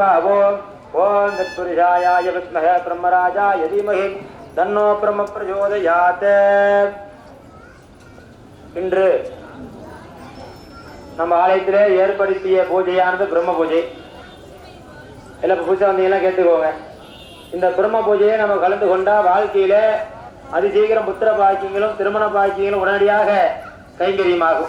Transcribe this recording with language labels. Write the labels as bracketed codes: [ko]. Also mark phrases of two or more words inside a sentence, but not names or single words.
[sa] ओम तत्पुरुषाय विद्महे ब्रह्मराजाय धीमहि तन्नो ब्रह्म प्रचोदयात्. [ta] இன்று நம்ம ஆலயத்திலே ஏற்படுத்திய பூஜையானது பிரம்ம பூஜை. எல்லாம் பூஜை வந்தீங்கன்னா கேட்டுக்கோங்க. இந்த பிரம்ம பூஜையை நம்ம கலந்து கொண்டா வாழ்க்கையில அதிசீக்கிரம் புத்திர பாக்கியங்களும் திருமண பாக்கியங்களும் உடனடியாக கைங்கரியமாகும்.